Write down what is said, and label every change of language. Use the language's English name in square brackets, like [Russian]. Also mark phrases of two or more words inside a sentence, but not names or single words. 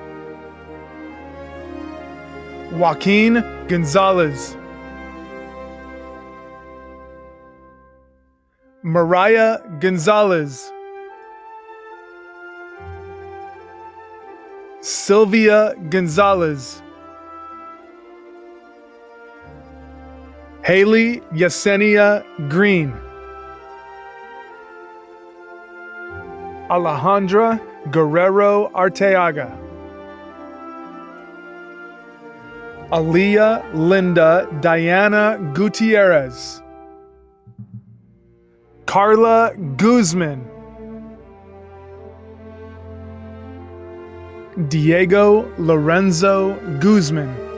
[English] Joaquin Gonzalez, Mariah Gonzalez, Sylvia Gonzalez, Haley Yesenia Green, Alejandra Guerrero Arteaga, Aaliyah Linda Diana Gutierrez, Carla Guzman, Diego Lorenzo Guzman,